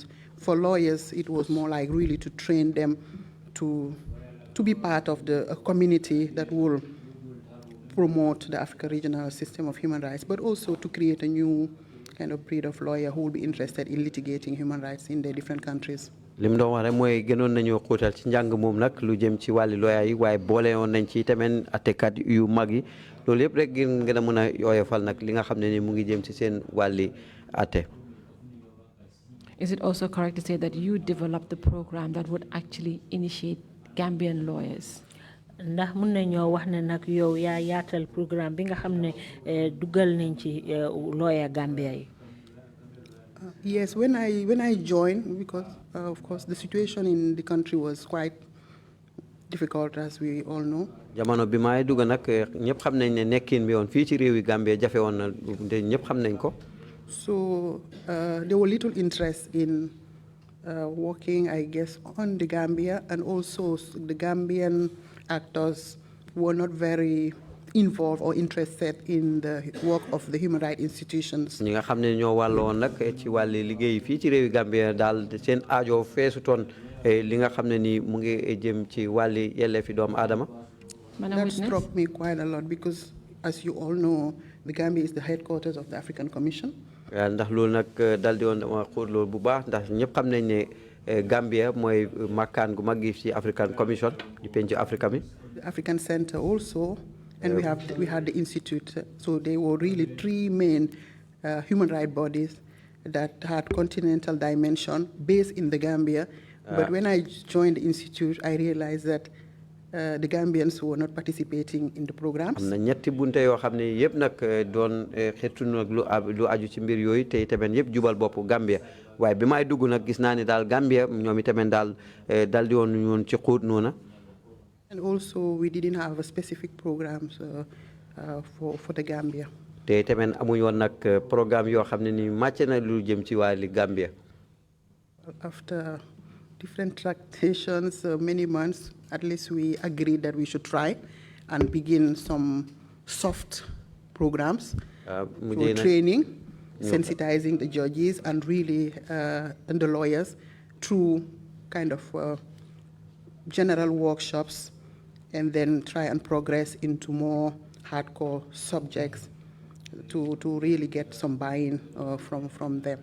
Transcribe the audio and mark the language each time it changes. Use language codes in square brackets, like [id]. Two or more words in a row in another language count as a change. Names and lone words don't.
[en] For lawyers, it was more like really to train them to be part of a community that will promote the African regional system of human rights, but also to create a new kind of breed of lawyer who will be interested in litigating human rights in their different countries. [wo] lim doon wax rek mooy gënoon nañoo xóotal ci njàng moom nag lu jëm ci wàlli lawyer yi waaye boole woon nañ ci tamit attekat yu mag yi loolu yëpp rek ngir ngeen a mën a yooyofal nag li nga xam ne ni mu ngi jëm ci seen wàlli atte. [en] Is it also correct to say that you developed the program that would actually initiate Gambian lawyers? [wo] Ndax mun nañoo wax ne nag yow yaa yaatal programme bi nga xam ne dugal nañ ci lawyer Gambia yi. [en] Yes, when I joined, because of course the situation in the country was quite difficult, as we all know. [wo] Jamono bi may dugg nag ñëpp xam nañ ne nekkin bi woon fii ci réewi Gambia jafe woon na te ñëpp xam nañ ko. [en] So there were little interest in working, I guess, on the Gambia, and also the Gambian actors were not very involved or interested in the work of the human rights institutions. [wo] ñi nga xam ne ñoo wàlloon nag ci wàlli liggéey fii ci réewi Gambia daal seen aajo feesutoon li nga xam ne ni mu ngi jëm ci wàlli yelleefi doomu aadama. [en] That struck me quite a lot because, as you all know, the Gambia is the headquarters of the African Commission. [wo] ndax loolu nag dal di woon dama xóot loolu bu baax ndax ñëpp xam nañ ne Gambia mooy makkaan gu mag gi ci African Commission di penc Africa mi. [en] The African Center also, and we had the institute. So they were really three main human rights bodies that had continental dimension based in the Gambia. But when I joined the institute, I realized that the Gambians were not participating in the programs. [wo] am na ñetti bunte yoo xam ne yëpp nag doon xeetu nag lu aju ci mbir yooyu te itamit yëpp jubal bopp Gambia waaye bi may dugg nag gis naa ni daal Gambia ñoom itamit daal dal di woon ñoon ci xuut noona. [en] And also we didn't have a specific programs for the Gambia. [wo] te itamit amuñ woon nag programme yoo xam ne ni màcc na lu jëm ci wàlli Gambia. [en] After different tractations, many months, at least we agreed that we should try and begin some soft programs for training, sensitizing the judges and really and the lawyers through kind of general workshops, and then try and progress into more hardcore subjects to really get some buy-in from them.